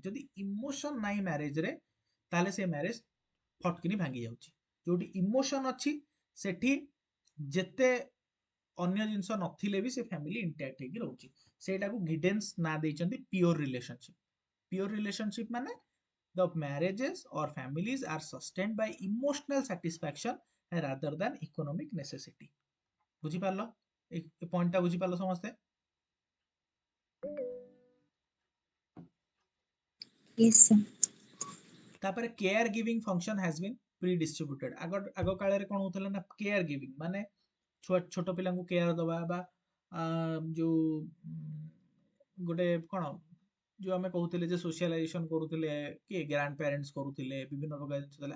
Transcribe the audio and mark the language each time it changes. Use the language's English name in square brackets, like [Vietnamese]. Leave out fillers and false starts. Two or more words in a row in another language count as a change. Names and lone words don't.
[Odia] ଯଦି ଇମୋସନ ନାହିଁ ମ୍ୟାରେଜରେ, ତାହେଲେ ସେ ମ୍ୟାରେଜ ଫଟକିନି ଭାଙ୍ଗି ଯାଉଛି। ଯୋଉଠି ଇମୋସନ ଅଛି ସେଠି ଯେତେ ଅନ୍ୟ ଜିନିଷ ନଥିଲେ ବି ସେ [English] family intact [Odia] ହେଇକି ରହୁଛି। ସେଇଟାକୁ ଗିଡେନ୍ସ ନାଁ ଦେଇଛନ୍ତି [English] pure relationship. pure relationship ମାନେ the marriages or families are sustained by emotional satisfaction rather than economic necessity। [Odia] ବୁଝିପାରିଲ ଏ ପଏଣ୍ଟଟା? ବୁଝିପାରିଲ ସମସ୍ତେ? [English] Yes, sir. ତାପରେ care giving function has been pre distributed. [Odia] ଆଗ କାଳରେ କ'ଣ ହଉଥିଲା ନା, [English] care giving [Odia] ମାନେ ଛୋଟ ପିଲାଙ୍କୁ କେୟାର ଦେବା ବା ଯୋଉ ଗୋଟେ କ'ଣ ଯୋଉ ଆମେ କହୁଥିଲେ ଯେ ସୋସିଆଲାଇଜେସନ କରୁଥିଲେ, କିଏ [English] grand parents [Odia] କରୁଥିଲେ, ବିଭିନ୍ନ ପ୍ରକାର ଜିନିଷ ଥିଲା।